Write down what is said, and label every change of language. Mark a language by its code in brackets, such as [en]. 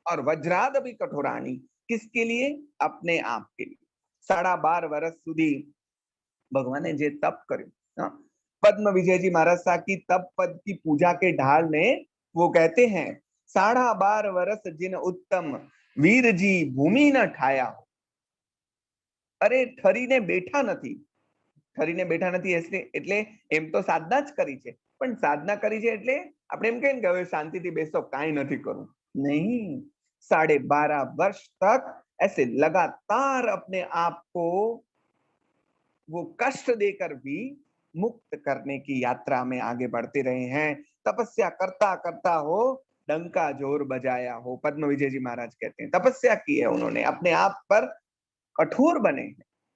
[hi] और वज्रादपि कठोराणी किसके लिए, अपने आप के लिए। [gu] 12.5 વર્ષ સુધી ભગવાને જે તપ કર્યું, [hi] पद्म विजय जी महाराज साहब की तप पद की पूजा के ढाल में वो कहते हैं, 12.5 વર્ષ जिन उत्तम वीर जी भूमि न ठाया। [gu] अरे ठरीने બેઠા નથી, ठरीने બેઠા નથી એટલે એમ તો સાધના જ કરી છે, પણ સાધના કરી છે એટલે આપણે એમ કહીએ કે હવે શાંતિથી બેસો, કાંઈ નથી કરવું, [hi] नहीं। 12.5 વર્ષ तक ऐसे लगातार अपने आप को वो कष्ट देकर भी मुक्त करने की यात्रा में आगे बढ़ते रहे हैं। तपस्या करता करता हो डंका जोर बजाया हो, पद्म विजय जी महाराज कहते हैं। तपस्या की है उन्होंने, अपने आप पर कठोर बने हैं।